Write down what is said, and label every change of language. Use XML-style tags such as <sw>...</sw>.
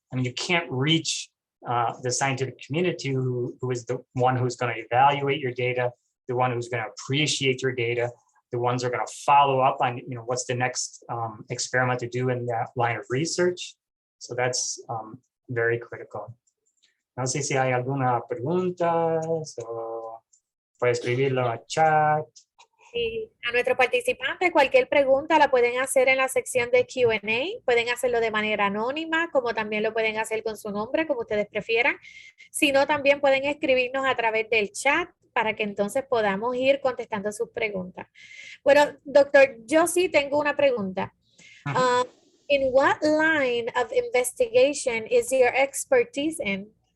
<en>I mean, you can't reach the scientific community who is the one who's going to evaluate your data, the one who's going to appreciate your data, the ones who are going to follow up on what's the next experiment to do in that line of research. So that's very critical.</en> <es>No sé si hay alguna pregunta, o puede escribirlo a chat. Sí, a nuestro participante, cualquier pregunta la pueden hacer en la sección de Q&A, pueden hacerlo de manera anónima, como también lo pueden hacer con su nombre, como ustedes prefieran. Si no, también pueden escribirnos a través del chat para que entonces podamos ir contestando sus preguntas. Bueno, doctor, yo sí tengo una pregunta.</es> <en>In what line of investigation is your expertise in?</en>